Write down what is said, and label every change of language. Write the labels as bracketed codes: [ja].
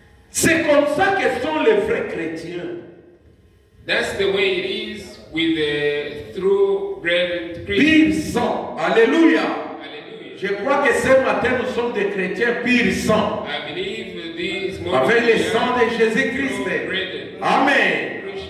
[fr] C'est comme ça que sont les vrais chrétiens. [en] That's the way it is with the true brethren [fr] Pur sang. Alléluia. [en] Hallelujah. [fr] Je crois que ce matin nous sommes des chrétiens pur sang. [en] I believe [fr] avec le sang de Jésus-Christ. Amen.